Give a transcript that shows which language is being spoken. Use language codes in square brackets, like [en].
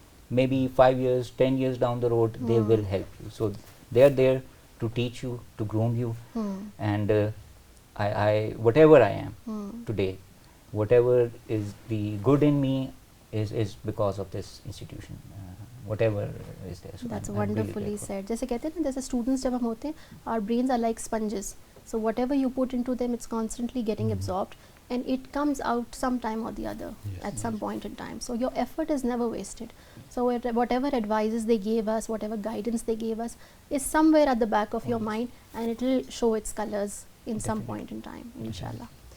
[en] Maybe 5 years, 10 years down the road, they will help you. So they are there to teach you, to groom you. And I whatever I am today, whatever is the good in me is because of this institution. Whatever is there. So That's I'm really wonderfully grateful. said. [ur] جیسے کہتے ہیں نا, جیسے students جب ہم ہوتے ہیں, [en] our brains are like sponges. So whatever you put into them, it's constantly getting absorbed, and it comes out sometime or the other. Yes. At some point in time. So your effort is never wasted. So whatever advices they gave us, whatever guidance they gave us, is somewhere at the back of your mind, and it will show its colors in some point in time, inshallah.